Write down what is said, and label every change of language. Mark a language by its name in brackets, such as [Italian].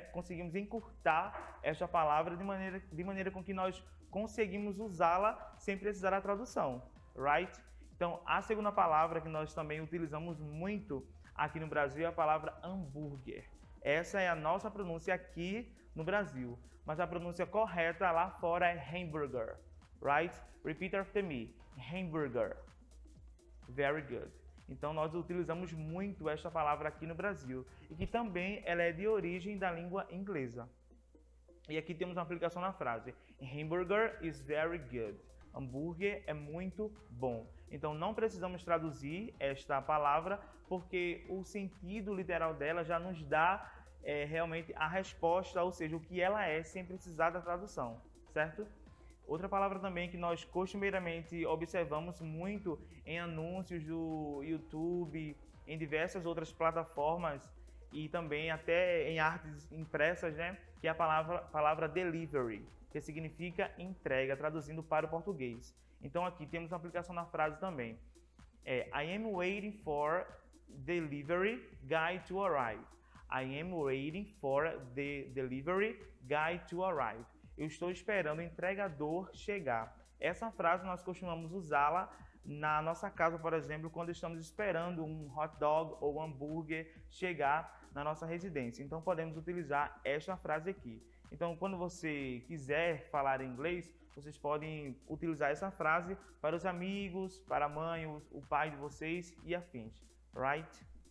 [Portuguese] Conseguimos encurtar esta palavra de maneira com que nós conseguimos usá-la sem precisar da tradução, right? Então, a segunda palavra que nós também utilizamos muito aqui no Brasil é a palavra hambúrguer. Essa é a nossa pronúncia aqui no Brasil, mas a pronúncia correta lá fora é hamburger, right? [English] Repeat after me, hamburger. Very good. [Portuguese] Então, nós utilizamos muito esta palavra aqui no Brasil e que também ela é de origem da língua inglesa. E aqui temos uma aplicação na frase [English] hamburger is very good. [Portuguese] Hambúrguer é muito bom. Então, não precisamos traduzir esta palavra porque o sentido literal dela já nos dá realmente a resposta, ou seja, o que ela é sem precisar da tradução, certo? Outra palavra também que nós costumeiramente observamos muito em anúncios do YouTube, em diversas outras plataformas e também até em artes impressas, né? Que é a palavra delivery, que significa entrega, traduzindo para o português. Então aqui temos uma aplicação na frase também. [English] I am waiting for delivery guy to arrive. I am waiting for the delivery guy to arrive. [Portuguese] Eu estou esperando o entregador chegar. Essa frase nós costumamos usá-la na nossa casa, por exemplo, quando estamos esperando um hot dog ou um hambúrguer chegar na nossa residência. Então, podemos utilizar esta frase aqui. Então, quando você quiser falar inglês, vocês podem utilizar essa frase para os amigos, para a mãe, o pai de vocês e afins, right?